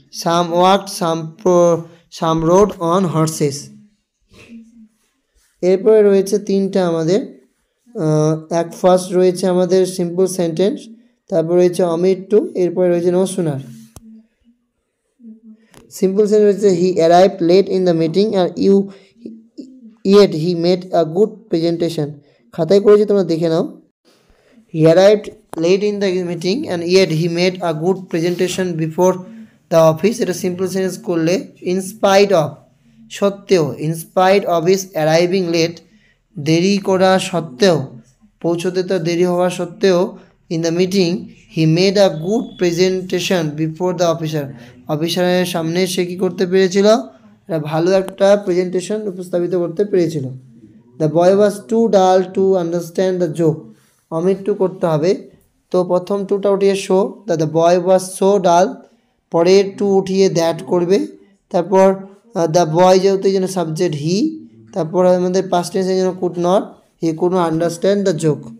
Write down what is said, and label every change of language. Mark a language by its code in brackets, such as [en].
[en] Some walked, some rode on horses. [bn] এরপরে রয়েছে তিনটা আমাদের, এক ফার্স্ট রয়েছে আমাদের সিম্পল সেন্টেন্স, তারপর রয়েছে অমিট টু, এরপরে রয়েছে নো সুনার। সিম্পল সেন্টেন্স রয়েছে [en] He arrived late in the meeting আর yet he made a good presentation. [bn] খাতায় করেছি, তোমরা দেখে নাও। [en] He arrived late in the meeting and yet he made a good presentation before the office. [bn] এটা simple sentence করলে [en] in spite of, সত্ত্বেও, in spite of his arriving late, [bn] দেরি করা সত্ত্বেও, পৌঁছতে তো দেরি হওয়া সত্ত্বেও, [en] in the meeting he made a good presentation before the officer. [bn] অফিসারের সামনে সে কী করতে পেরেছিল? ভালো একটা প্রেজেন্টেশন উপস্থাপিত করতে পেরেছিল। [en] the boy was too dull to understand the joke, [bn] omit two করতে হবে, তো প্রথম টুটা উঠিয়ে show, the boy was so ডাল, পরের টু উঠিয়ে দ্যাট করবে, তারপর দ্য বয় যেহেতু যেন সাবজেক্ট হি, তারপর আমাদের পাস্ট টেন্সের জন্য could not, [en] He could not understand the joke.